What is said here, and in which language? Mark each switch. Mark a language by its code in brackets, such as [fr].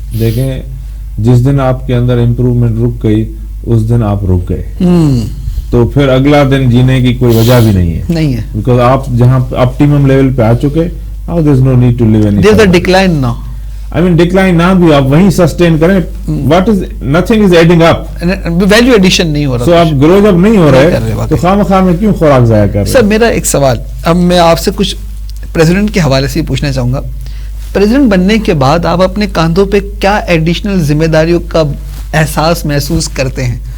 [ur] دیکھیں جس دن آپ کے اندر امپروومنٹ رک گئی اس دن آپ رک گئے، تو پھر اگلا دن جینے کی کوئی وجہ بھی نہیں ہے. بیکاز آپ جہاں آپٹیمم لیول پہ آ چکے، [en] now there is no need to live any there is a decline now. I mean [ur] decline نہ بھی آپ وہیں سسٹین کریں. [en] what is nothing is adding up. [ur] Value addition نہیں ہو رہا. so آپ گرو جب نہیں ہو رہے تو خواہ مخواہ میں کیوں خوراک ضائع کر رہے؟ سر میرا ایک سوال اب میں آپ سے کچھ پریزیڈنٹ کے حوالے سے پوچھنا چاہوں گا. پریزیڈنٹ بننے کے بعد آپ اپنے کاندھوں پہ کیا ایڈیشنل ذمہ داریوں کا احساس محسوس کرتے ہیں؟